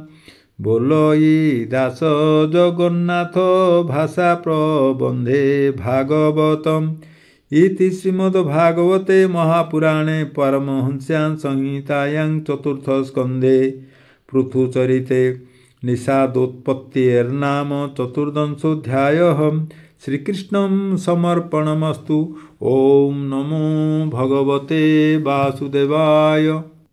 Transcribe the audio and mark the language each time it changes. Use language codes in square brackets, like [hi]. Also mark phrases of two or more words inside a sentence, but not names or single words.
[or] ବୋଲଇ ଦାସ ଜଗନ୍ନାଥ ଭାଷା ପ୍ରବନ୍ଧେ ଭାଗବତମ୍। [sa] ଇତି ଶ୍ରୀମଦ୍ଭାଗବତେ ମହାପୁରାଣେ ପାରମହଂସ୍ୟାଂ ସଂହିତାୟାଂ ଚତୁର୍ଥ ସ୍କନ୍ଧେ ପୃଥୁଚରିତେ निषादोत्पत्तिर्नाम चतुर्दशोऽध्यायः। श्रीकृष्णं समर्पणमस्तु। ओं नमो भगवते वासुदेवाय।